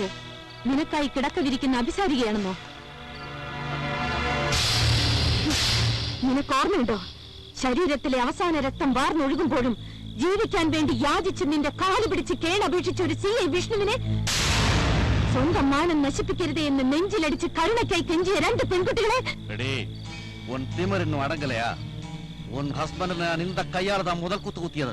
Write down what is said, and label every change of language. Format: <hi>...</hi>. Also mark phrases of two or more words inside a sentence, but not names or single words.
<ml>നിനക്കായി കിടക്ക വിരിക്കുന്ന അഭിസാരികയാണെന്നോ? നിനക്ക് ഓർമ്മയുണ്ടോ, ശരീരത്തിലെ അവസാന രക്തം വാർന്നൊഴുകുമ്പോഴും ജീവിക്കാൻ വേണ്ടി യാചിച്ച് നിന്റെ കാല് പിടിച്ച് കേണപേക്ഷിച്ച ഒരു CI വിഷ്ണുവിനെ സ്വന്തം മാനം നശിപ്പിക്കരുതേ എന്ന് നെഞ്ചിലടിച്ച് കരുണയ്ക്കായി കെഞ്ചിയ 2 പെൺകുട്ടികളെ?</ml> <ta>உன் திமிர் இன்னும் அடங்கலையா? உன் ஹஸ்பண்ட் நான் இந்த கையால தான் முதல் குத்து குத்தியது.</ta>